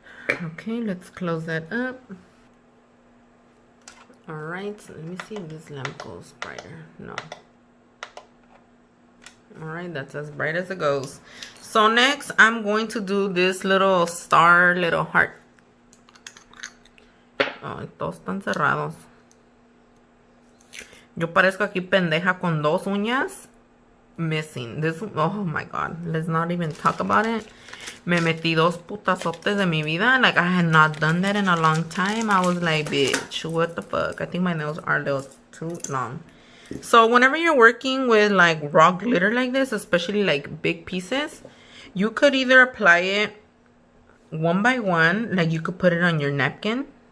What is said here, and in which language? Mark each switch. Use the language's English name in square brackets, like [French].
[English] Okay, let's close that up. Alright, so let me see if this lamp goes brighter. No. Alright, that's as bright as it goes. So next, I'm going to do this little star, little heart. [Spanish] Ay, todos están cerrados. Yo parezco aquí pendeja con dos uñas missing. [English] This, oh my god, let's not even talk about it. [Spanish] Me metí dos putazotes de mi vida. [English] Like, I had not done that in a long time. I was like, bitch, what the fuck? I think my nails are a little too long. So whenever you're working with like raw glitter like this, especially like big pieces, you could either apply it one by one, like you could put it on your napkin.